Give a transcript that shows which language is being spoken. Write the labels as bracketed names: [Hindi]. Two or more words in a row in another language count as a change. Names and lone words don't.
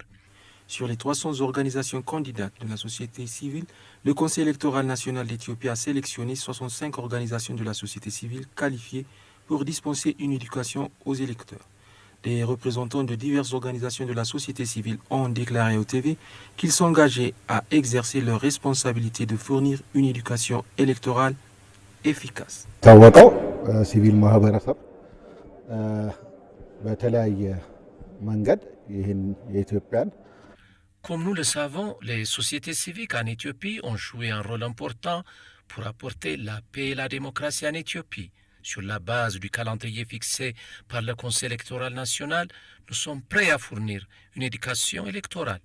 [French] Sur les 300 organisations candidates de la société civile, le Conseil électoral national d'Éthiopie a sélectionné 65 organisations de la société civile qualifiées pour dispenser une éducation aux électeurs. Des représentants de diverses organisations de la société civile ont déclaré au TV qu'ils s'engageaient à exercer leur responsabilité de fournir une éducation électorale efficace. [Amharic] ሲቪል ማህበረሰብ በተለያየ መንገድ ይህን የኢትዮጵያን [French] Comme nous le savons, les sociétés civiques en Éthiopie ont joué un rôle important pour apporter la paix et la démocratie en Éthiopie. Sur la base du calendrier fixé par le Conseil électoral national, nous sommes prêts à fournir une éducation électorale.